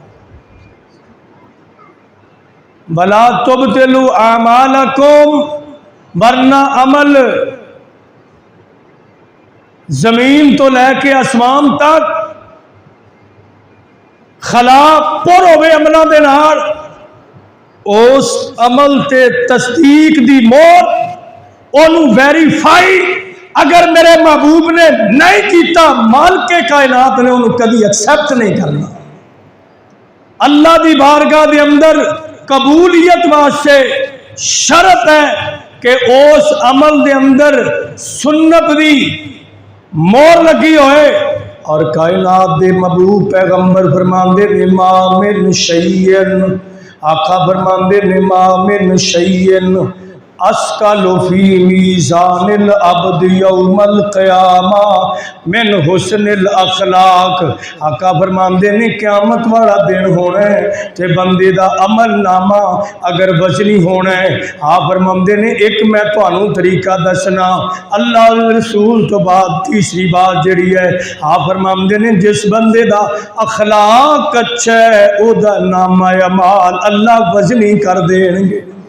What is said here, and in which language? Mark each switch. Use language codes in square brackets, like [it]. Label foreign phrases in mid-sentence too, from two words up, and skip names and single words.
[ar] وَلَا تُبْطِلُوا أَعْمَالَكُمْ، [pa] ورنہ عمل زمین تو لے کے آسمان تک خلا پر ہوئے عملوں دے نال، اس عمل تے تصدیق دی مور انہوں ویریفائی اگر میرے محبوب نے نہیں کیتا، مالک کائنات نے انہوں کبھی ایکسپٹ نہیں کرنا۔ اللہ دی بارگاہ دے اندر قبولیت واسطے شرط ہے کہ اس عمل دے اندر سنت دی مور لگی ہوئے۔ اور کائنات دے محبوب پیغمبر فرماندے نے [ar] ما من شیئن، [pa] آقا فرماندے نے [ar] ما من شیئن اسقل فی میزان العبد یوم القیامہ من حسن الاخلاق۔ [pa] آقا فرماندے نے قیامت والا دن ہونا ہے تے بندے دا عمل نامہ اگر وزنی ہونا ہے، آپ فرماندے نے ایک میں تانوں طریقہ دسنا، اللہ رسول تو بعد تیسری بات جڑی ہے آپ فرماندے نے جس بندے دا اخلاق اچھا ہے او دا نامہ اعمال اللہ وزنی کر دیں گے۔